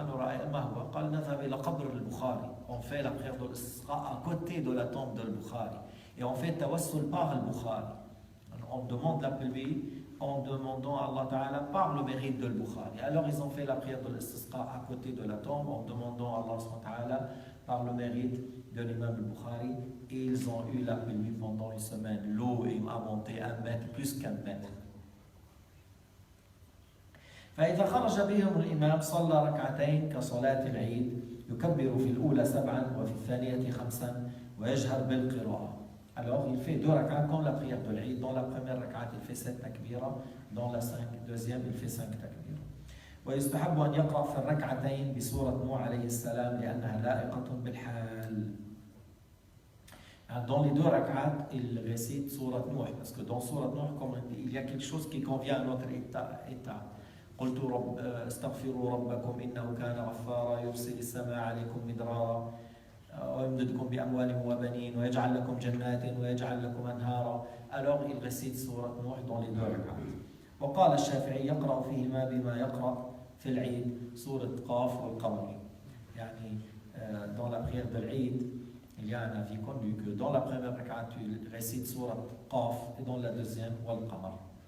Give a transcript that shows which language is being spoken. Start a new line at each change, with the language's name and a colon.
Arabic: أنا رأي ما هو؟ قال نذهب إلى قبر البخاري.
French: On fait la prière de l'Isra à côté de la tombe de Bukhari et on fait tawassul par le Bukhari. On demande la pluie en demandant à Allah Ta'ala par le mérite de Bukhari. Alors ils ont fait la prière de l'Istisqa à côté de la tombe en demandant à Allah Ta'ala par le mérite de l'imam al-Bukhari, et ils ont eu la pluie pendant une semaine. L'eau a monté 1 mètre, plus qu'1 mètre.
Arabic: فإذا خرج بهم الإمام صلى ركعتين كصلاة العيد يكبر في الأولى 7 وفي الثانية 5 ويجهر بالقراءة.
French: Alors il fait 2 rak'at comme la prière de l'Eid. Dans la première rak'at il fait 7 takbira, dans la deuxième il fait 5 takbira.
Arabic: ويستحب أن يقرأ في الركعتين بسورة نوح عليه السلام لأنها لائقة بالحال.
French: Dans les 2 rak'at il récite Surat Nuh parce que dans Surat Nuh, comme on dit, il y a quelque chose qui convient à notre état.
Arabic: قلت استغفروا ربكم إنه كان غفارا يرسل السماء عليكم مدرارا ويمددكم بأموال وبنين ويجعل لكم جنات ويجعل لكم أنهارا.
French: Alors il récite سورة نوح dans les 2 rak'at.
Arabic: وقال الشافعي يقرأ فيهما بما يقرأ في العيد سورة قاف والقمر.
French: يعني dans la prière de l'Eid, il y a un avis connu que dans la première rak'at tu récites سورة قاف et dans la deuxième والقمر.